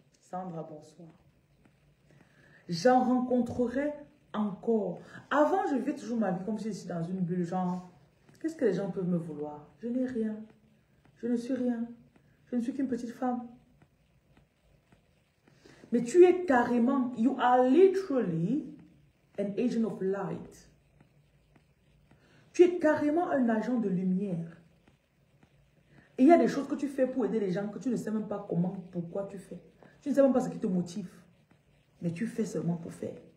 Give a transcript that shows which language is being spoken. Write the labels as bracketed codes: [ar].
[fr] Sandra, bonsoir. J'en rencontrerai encore. Avant, je vivais toujours ma vie comme si j'étais dans une bulle, genre, qu'est-ce que les gens peuvent me vouloir? Je n'ai rien. Je ne suis rien. Je ne suis qu'une petite femme. Mais tu es carrément, [en] you are literally an agent of light. [fr] Tu es carrément un agent de lumière. Et il y a des choses que tu fais pour aider les gens que tu ne sais même pas comment, pourquoi tu fais. Tu ne sais même pas ce qui te motive. Mais tu fais seulement pour faire.